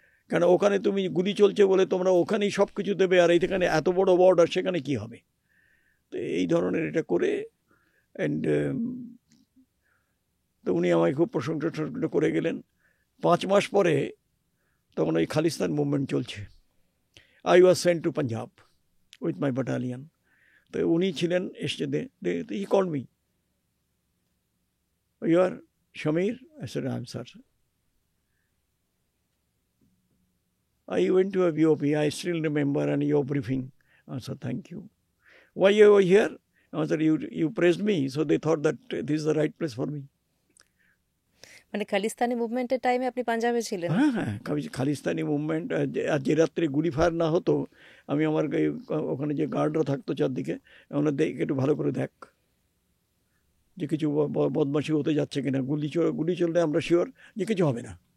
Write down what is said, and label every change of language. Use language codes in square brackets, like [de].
[bn] কারণ ওখানে তুমি গুলি চলছে বলে তোমরা ওখানেই সব কিছু দেবে, আর এইখানে এত বড় বর্ডার, সেখানে কি হবে। তো এই ধরনের এটা করে অ্যান্ড তো উনি আমায় খুব প্রশংসা করে গেলেন। 5 মাস পরে তখন ওই খালিস্তান মুভমেন্ট চলছে। [en] I was sent to Punjab with my battalion. [bn] তো উনি ছিলেন, এসছে [en] he called me, you are Shamir? I said, I am, sir. I went to a BOP, I still remember, and your briefing. I said, thank you. Why you were here? I said, you praised me, so they thought that this is the right place for me. [bn] মানে খালিস্তানি মুভমেন্টের টাইমে আপনি পাঞ্জাবে ছিলেন? হ্যাঁ, Khalistani movement. আর যে রাত্রে গুলি fire না হতো, আমি আমার ওখানে যে গার্ডরা থাকতো চারদিকে, ওনার একটু ভালো করে দেখ যে কিছু বদমাশি হতে যাচ্ছে কিনা, গুলি চললে আমরা শিওর যে কিছু হবে না।